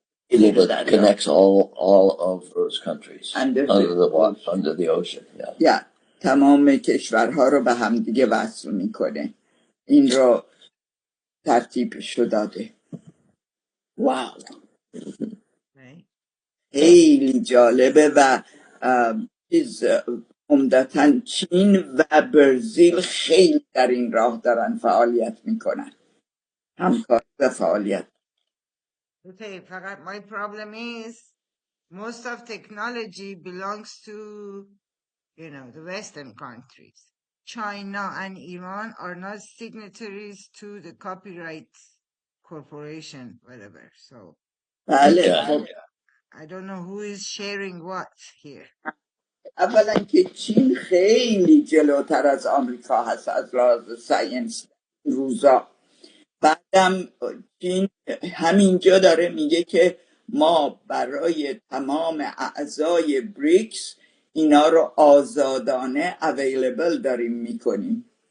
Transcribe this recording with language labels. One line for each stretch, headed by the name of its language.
English: Cable that connects all of those countries under the ocean. Yeah.
Persian: تمام کشورها رو به هم دیگه وصل میکنه. این رو ترتیبش رو داده. واو. خیلی جالبه و چیز عمدتاً چین و برزیل خیلی در این راه دارن فعالیت میکنن. همکاری و فعالیت.
English: Okay, فقط my problem is most of technology belongs to, the Western countries. China and Iran are not signatories to the copyright corporation, whatever. So
Persian: بله خب
English: I don't know who is sharing what here.
Persian: اولا که چین خیلی جلوتر از آمریکا هست از لحاظ ساینس روزا. بعدم چین همینجا داره میگه که ما برای تمام اعضای بریکس اینا رو آزادانه اویلیبل داریم میکنیم